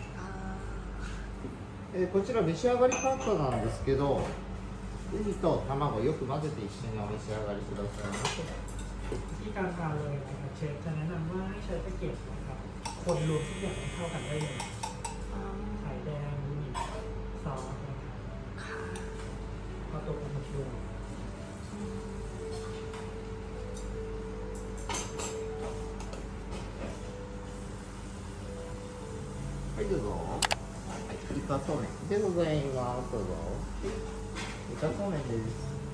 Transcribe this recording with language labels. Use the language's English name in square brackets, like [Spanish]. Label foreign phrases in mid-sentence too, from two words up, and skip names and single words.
[Japanese] こちら召し上がり方なんですけど、ウニと卵をよく混ぜて一緒にお召し上がりくださいませ。 [Thai] วิธีการทานเลยนะครับเชฟจะแนะนำว่าให้ใช้ตะเกียบนะครับคนรวมทุกอย่างให้เข้ากันได้เลย อ๋อ ไข่แดงบะหมี่ซอสนะครับ ค่ะ ก็ตัวปลาหมึกด้วย [Japanese] はい、どうぞ。はい、イカそうめんでございます。どうぞ。イカそうめんです。